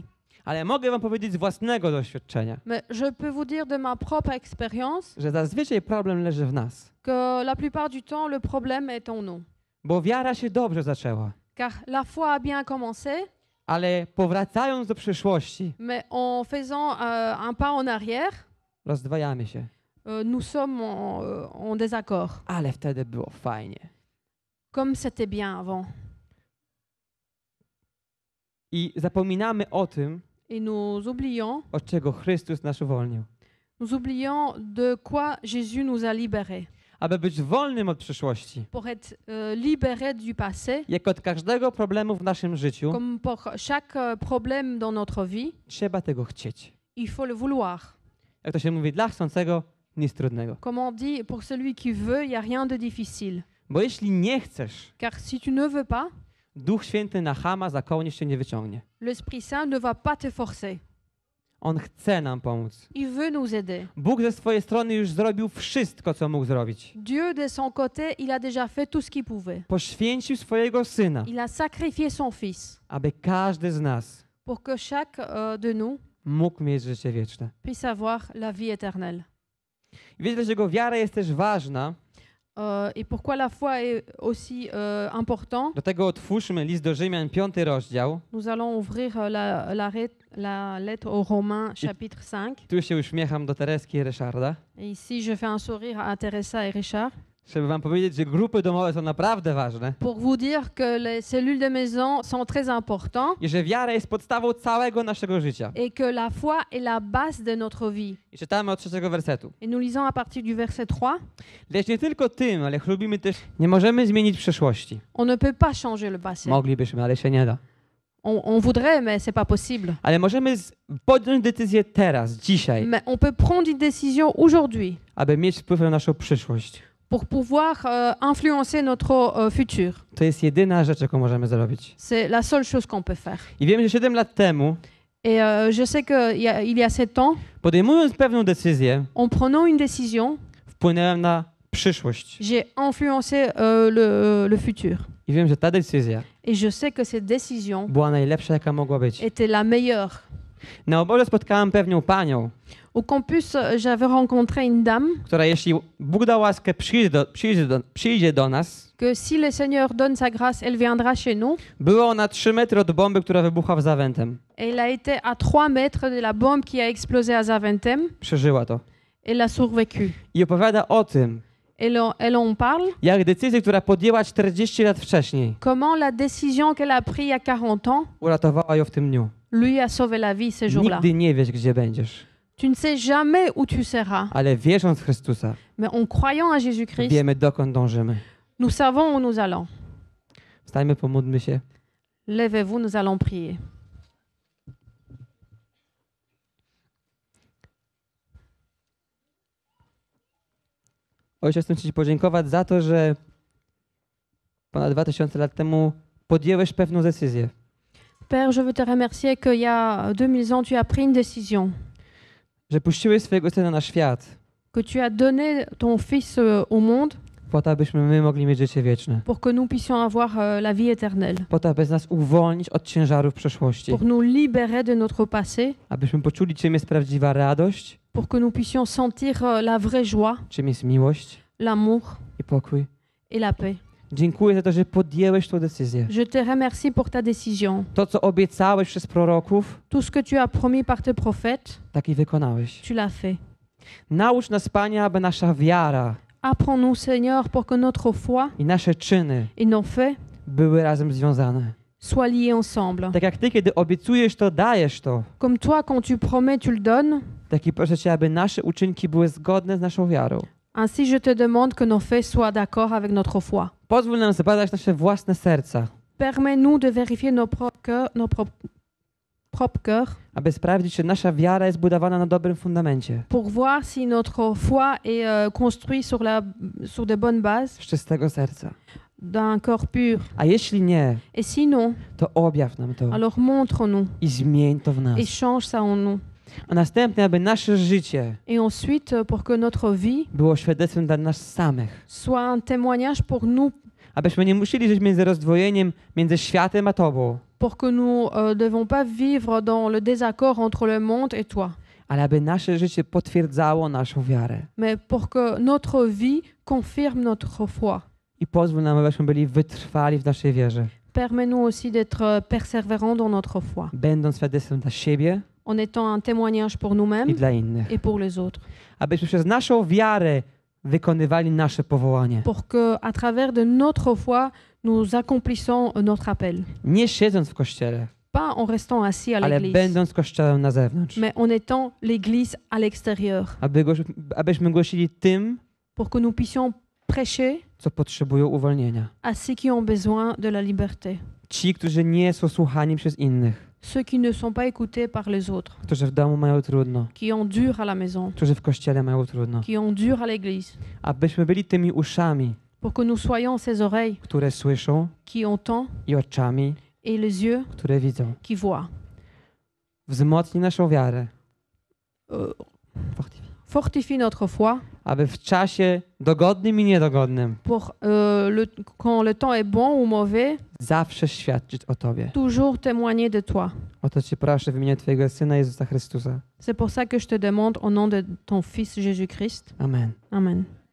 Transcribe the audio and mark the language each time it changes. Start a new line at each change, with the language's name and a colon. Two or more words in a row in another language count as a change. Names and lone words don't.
Polish: Ale mogę wam powiedzieć z własnego doświadczenia,
French: Mais je peux vous dire de ma propre expérience
Polish: że zazwyczaj problem leży w nas.
French: que la plupart du temps, le problème est en nous.
Polish: Bo wiara się dobrze zaczęła,
French: Car la foi a bien commencé,
Polish: ale powracając do przeszłości,
French: mais en faisant un pas en arrière,
Polish: rozdwajamy się.
French: nous sommes en désaccord,
Polish: Ale wtedy było fajnie.
French: comme c'était bien avant.
Polish: I zapominamy o tym,
French: Et nous oublions,
Polish: od czego Chrystus nas uwolnił.
French: nous oublions de quoi Jésus nous a libérés.
Polish: Aby być wolnym od przeszłości,
French: Pour être libérés du passé,
Polish: jak od każdego problemu w naszym życiu,
French: comme pour chaque problème dans notre vie,
Polish: trzeba tego chcieć.
French: il faut le vouloir.
Polish: Jak to się mówi, dla chcącego nic trudnego.
French: Comme on dit, pour celui qui veut, il n'y a rien de difficile.
Polish: Bo jeśli nie chcesz,
French: Car si tu ne veux pas,
Polish: Duch Święty na chama za kołnierz się nie wyciągnie.
French: L'Esprit Saint ne va pas te forcer.
Polish: On chce nam pomóc.
French: Il veut nous aider.
Polish: Bóg ze swojej strony już zrobił wszystko, co mógł zrobić.
French: Dieu, de son côté, il a déjà fait tout ce qu'il pouvait.
Polish: Poświęcił swojego Syna,
French: Il a sacrifié son Fils
Polish: aby każdy z nas
French: pour que chaque de nous
Polish: mógł mieć życie wieczne.
French: puisse avoir la vie éternelle.
Polish: I wiecie, dlaczego wiara jest też ważna?
French: Et pourquoi la foi est aussi important?
Polish: Do tego otwórzmy list do Rzymian, 5 rozdział.
French: Nous allons ouvrir la lettre aux Romains, chapitre 5.
Polish: Tu się uśmiecham do Tereski i Ryszarda,
French: Et ici, je fais un sourire à Teresa et Richard
Polish: żeby wam powiedzieć, że grupy domowe są naprawdę ważne
French: pour vous dire que les cellules de maison sont très importantes
Polish: i że wiara jest podstawą całego naszego życia.
French: et que la foi est la base de notre vie.
Polish: I czytamy od 3 wersetu.
French: Et nous lisons à partir du verset 3.
Polish: Lecz nie tylko tym, ale chlubimy też. Nie możemy zmienić przeszłości.
French: On ne peut pas changer le passé.
Polish: Moglibyśmy, ale się nie da.
French: On voudrait, mais c'est pas possible.
Polish: Ale możemy podjąć decyzję teraz, dzisiaj,
French: Mais on peut prendre une décision aujourd'hui
Polish: aby mieć wpływ na naszą przyszłość.
French: pour pouvoir influencer notre futur.
Polish: To jest jedyna rzecz, jaką możemy zrobić.
French: C'est la seule chose qu'on peut faire.
Polish: I wiem, że 7 lat temu,
French: Et je sais qu'il y a 7 ans,
Polish: podejmując pewną decyzję,
French: en prenant une décision,
Polish: wpłynąłem na przyszłość.
French: j'ai influencé le futur.
Polish: I wiem, że ta decyzja
French: Et je sais que cette décision
Polish: była najlepsza, jaka mogła być.
French: était la meilleure.
Polish: Na oborze spotkałem pewną panią,
French: Au campus, j'avais rencontré une dame
Polish: która jeśli Bóg da łaskę, przyjdzie do nas.
French: que si le Seigneur donne sa grâce, elle viendra chez nous.
Polish: Była ona 3 metry od bomby, która wybuchła w Zaventem.
French: Elle a été à 3 mètres de la bombe qui a explosé à Zaventem.
Polish: Przeżyła to.
French: Elle a survécu.
Polish: I opowiada o tym,
French: Elle en parle.
Polish: jak decyzja, która podjęła 40 lat wcześniej,
French: Comment la décision qu'elle a prise il y a 40 ans
Polish: uratowała ją w tym dniu.
French: lui a sauvé la vie ces jours-là.
Polish: Nigdy nie wiesz, gdzie będziesz,
French: Tu ne sais jamais où tu seras,
Polish: ale wierząc w Chrystusa,
French: mais en croyant à Jésus-Christ,
Polish: wiemy, dokąd dążymy.
French: nous savons où nous allons.
Polish: Wstańmy, pomódlmy się.
French: Levez-vous, nous allons prier.
Polish: Ojcze, chcę Ci podziękować za to, że ponad 2000 lat temu podjęłeś pewną decyzję.
French: Père, je veux te remercier qu'il y a 2000 ans, tu as pris une décision,
Polish: Że puściłeś swojego Syna na świat,
French: que tu as donné ton Fils au monde
Polish: po to, abyśmy my mogli mieć życie wieczne.
French: pour que nous puissions avoir la vie éternelle,
Polish: Po to, aby nas uwolnić od ciężarów przeszłości.
French: pour nous libérer de notre passé,
Polish: Abyśmy poczuli, czym jest prawdziwa radość,
French: pour que nous puissions sentir la vraie joie,
Polish: czym jest miłość
French: l'amour
Polish: i pokój.
French: et la paix.
Polish: Dziękuję za to, że podjęłeś tę decyzję.
French: Je te remercie pour ta décision.
Polish: To, co obiecałeś przez proroków,
French: Tout ce que tu as promis par tes prophètes,
Polish: tak i wykonałeś.
French: tu l'as fait.
Polish: Naucz nas, Panie, aby nasza wiara
French: Apprends-nous, Seigneur, pour que notre foi
Polish: i nasze czyny
French: et nos faits
Polish: były razem związane.
French: soient liés ensemble.
Polish: Tak jak Ty, kiedy obiecujesz to, dajesz to.
French: Comme toi, quand tu promets, tu le donnes.
Polish: Tak i proszę Cię, aby nasze uczynki były zgodne z naszą wiarą.
French: Ainsi, je te demande que nos faits soient d'accord avec notre foi.
Polish: Pozwól nam zbadać nasze własne serca,
French: Permets-nous de vérifier nos propres cœurs
Polish: aby sprawdzić, czy nasza wiara jest budowana na dobrym fundamencie,
French: pour voir si notre foi est construite sur de bonnes bases,
Polish: z czystego serca.
French: d'un corps pur.
Polish: A jeśli nie,
French: Et sinon,
Polish: to objaw nam to
French: alors montre-nous
Polish: i zmień to w nas.
French: et change ça en nous.
Polish: A następnie, aby nasze życie
French: Et ensuite, pour que notre vie
Polish: było świadectwem dla nas samych.
French: soit un témoignage pour nous,
Polish: Abyśmy nie musieli żyć między rozdwojeniem między światem a Tobą,
French: pour que nous ne devons pas vivre dans le désaccord entre le monde et toi,
Polish: ale aby nasze życie potwierdzało naszą wiarę.
French: mais pour que notre vie confirme notre foi.
Polish: I pozwól nam, abyśmy byli wytrwali w naszej wierze,
French: Permets-nous aussi d'être persévérants dans notre foi,
Polish: będąc świadectwem dla siebie
French: en étant un témoignage pour
Polish: i
French: nous-mêmes
Polish: dla innych.
French: et pour les autres,
Polish: Abyśmy przez naszą wiarę wykonywali nasze powołanie.
French: pour que, à travers de notre foi, nous accomplissons notre appel.
Polish: Nie siedząc w kościele,
French: Pas en restant assis à
Polish: ale
French: l'église,
Polish: będąc kościołem na zewnątrz.
French: mais en étant l'église à l'extérieur,
Polish: Abyśmy głosili tym,
French: pour que nous puissions prêcher
Polish: co potrzebują uwolnienia.
French: à ceux qui ont besoin de la liberté,
Polish: Ci, którzy nie są słuchani przez innych,
French: ceux qui ne sont pas écoutés par les autres,
Polish: którzy w domu mają trudno,
French: qui ont dur à la maison,
Polish: którzy w kościele mają trudno.
French: qui ont dur à l'église,
Polish: Abyśmy byli tymi uszami,
French: pour que nous soyons ces oreilles
Polish: które słyszą
French: qui entendent
Polish: i oczami,
French: et les yeux
Polish: które widzą.
French: qui voient.
Polish: Wzmocnij naszą wiarę,
French: Fortifie notre foi
Polish: aby w czasie dogodnym i niedogodnym
French: pour quand le temps est bon ou mauvais,
Polish: zawsze świadczyć o Tobie.
French: toujours témoigner de toi.
Polish: O to Cię proszę w imieniu Twojego Syna Jezusa Chrystusa.
French: C'est pour ça que je te demande au nom de ton Fils Jésus-Christ.
Polish: Amen.
French: Amen.